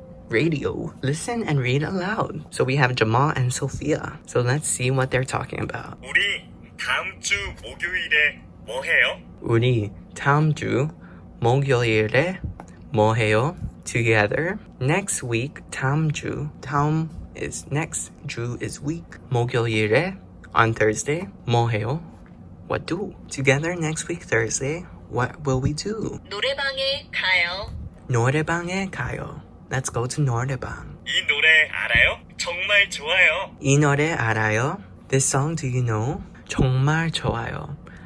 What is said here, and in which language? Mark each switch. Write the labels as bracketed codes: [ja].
[en] Radio. Listen and read aloud. So we have Jamal and Sophia. So let's see what they're talking about. [ko] 우리 다음 주 목요일에 뭐 해요? 우리 다음 주 목요일에 뭐 해요? [en] Together. Next week, 다음 주. 다음 is next, 주 is week. [ko] 목요일에, [en] on Thursday, [ko] 뭐 해요? [en] What do? Together next week, Thursday, what will we do? [ko] 노래방에 가요. 노래방에 가요. [en] Let's go to 노래방. [ko] 이 노래 알아요? 정말 좋아요. 이 노래 알아요? [en] This song, do you know? [ko] 정말 좋아요.